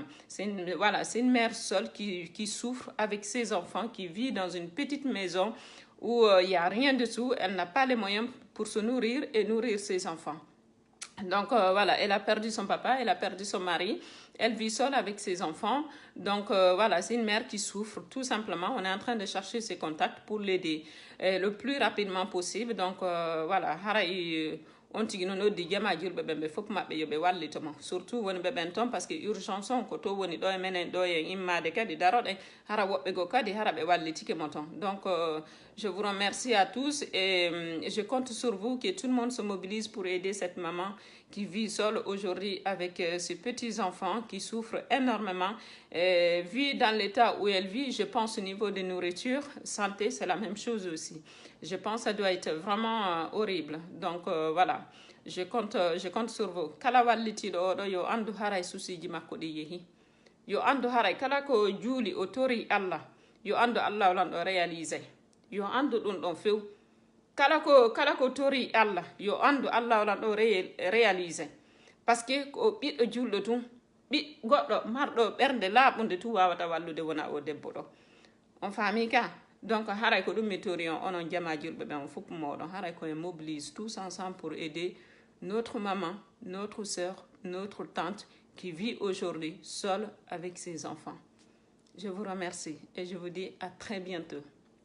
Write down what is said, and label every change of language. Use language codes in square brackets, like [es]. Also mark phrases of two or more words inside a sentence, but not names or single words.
[fr] C'est une mère seule qui souffre avec ses enfants, qui vit dans une petite maison où il n'y a rien dessous, elle n'a pas les moyens pour se nourrir et nourrir ses enfants. Donc voilà, elle a perdu son papa, elle a perdu son mari, elle vit seule avec ses enfants. Donc voilà, c'est une mère qui souffre tout simplement. On est en train de chercher ses contacts pour l'aider le plus rapidement possible. Donc voilà, [ff] haray on tigi non noddi jama julɓe ɓen ɓe fof maɓɓe yoɓe wallito mo surtout woni ɓe ɓen toon [fr] par ce que [ff] urgence on ko to woni ɗo e menen ɗo e immade kadi daroɗen hara woɓɓe go kadi hara ɓe wallitike mo toon [fr] donc je vous remercie à tous et je compte sur vous que tout le monde se mobilise pour aider cette maman qui vit seule aujourd'hui avec ses petits enfants qui souffrent énormément vu dans l'état où elle vit je pense au niveau de nourriture santé c'est la même chose aussi je pense que ça doit être vraiment horrible donc voilà je compte sur vous [ff] kala wallitiɗo oɗo yo andu haray susiji makko ɗi yeehi yo andu haray kala ko juuli o tori Allah yo andu Allah olan ɗo réalisé yo andu ɗum ɗon few kala ko tori Allah yo andu Allah olan ɗo réalisé [fr] par ce que [ff] ko ɓiɗɗo julɗo tun goɗɗo marɗo ɓernde laaɓunde tu wawata wallude wona o debbo ɗo on faami ka donc haray ko ɗum mi tori on onon jama julɓe ɓen on fof moɗon haray ko en [fr] mobilise tous ensemble pour aider notre maman, notre sœur, notre tante qui vit aujourd'hui seule avec ses enfants. Je vous remercie et je vous dis à très bientôt.